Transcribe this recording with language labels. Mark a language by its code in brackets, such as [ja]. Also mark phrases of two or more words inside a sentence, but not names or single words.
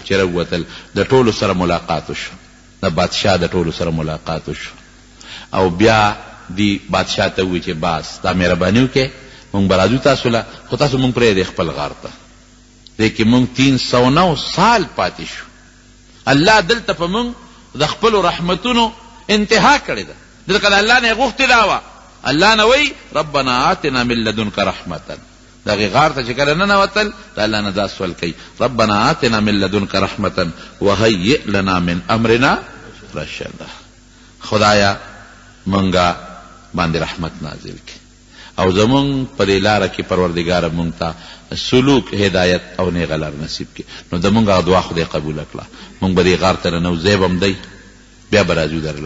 [ps] چې روتل د ټولو سره ملاقات وشو، د بادشاہ د ټولو سره ملاقات وشو او بیا دی بادشاہ ته وی چې باس دا مهرباني وکړئ مونږ به راځو تاسو له، خو تاسو مونږ پرېږدئ خپل غار ته. دی کې مونږ 309 سال پاتې شو. الله دلته په مونږ د خپلو رحمتونو انتها کړې ده. ځکه د الله نه یې غوښتې دا وه، الله نه وی [ar] ربنا آتنا من لدنک رحمتا. [ps] دغې غار ته چې کله ننوتل د الله نه دا سوال کوي [ar] ربنا آتنا من لدنک رحمتا وهیئ لنا من امرنا رشدا. [ps] خدایا مونږه باندې رحمت نازل کړي او زمونږ په دې لاره کې پروردګاره مونږ ته سلوک هدایت او نیغه لار نصیب کړي. نو د مونږ دعا خدای قبوله کړه. مونږ به دې غار ته ننو، ځای به هم دی، بیا به راځو درله.